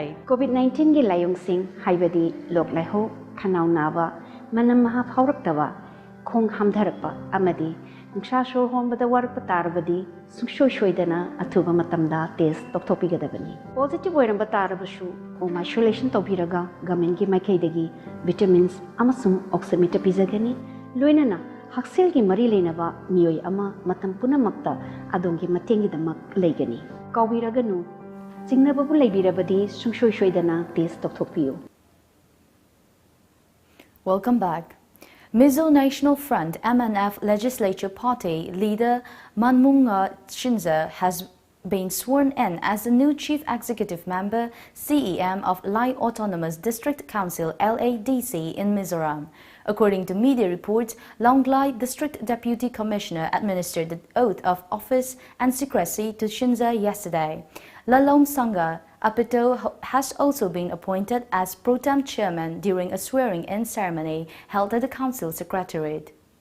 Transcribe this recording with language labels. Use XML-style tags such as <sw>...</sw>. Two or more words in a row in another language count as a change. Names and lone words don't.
<mni>COVID-19 gi layong sing haibadi lok laiho khanau naba manam maha phauraktawa khong hamdharakpa amadi nungsa shor honbada warakpa tarabadi sungshoy shoydana athuba matamda test tawthokpigadabani. Positive oiramba tarabashu</mni> <en>home isolation</en> <mni>tawbiraga government gi maikhaidagi vitamins amasung oximeter pizagani loinana haksil gi mari leinaba miyoi ama matam punamakta adongi matengi damak leigani. Kawiraganu chingnababu leibirabadi sungshoy shoydana test tawthokpiyu.</mni> <en>Welcome back. Mizo National Front MNF Legislature Party leader Manmunga Shinza has been sworn in as the new Chief Executive Member CEM of Lai Autonomous District Council LADC in Mizoram. According to media reports, Long Lai District Deputy Commissioner administered the oath of office and secrecy to Shinza yesterday. Lalom Sangha Apito has also been appointed as pro tem chairman during a swearing-in ceremony held at the council secretariat.</en>